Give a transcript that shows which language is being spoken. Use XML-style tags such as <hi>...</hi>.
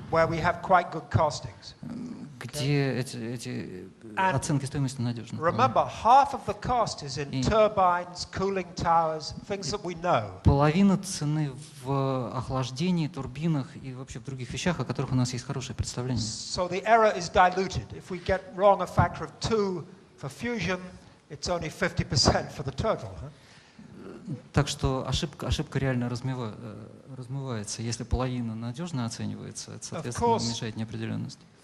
<en>Where we have quite good costings.</en> <ru>Где эти оценки стоимости надежны.</ru> <en>Remember, half of the cost is in turbines, cooling towers, things that we know.</en> <ru>Половина цены в охлаждении, турбинах и вообще в других вещах, о которых у нас есть хорошее представление.</ru> <en>So the error is diluted. If we get wrong a factor of 2 for fusion, it's only 50% for the total.</en> <ru>Так что ошибка реально размывается. Если половина надежно оценивается, это, соответственно, уменьшает неопределенность.</ru>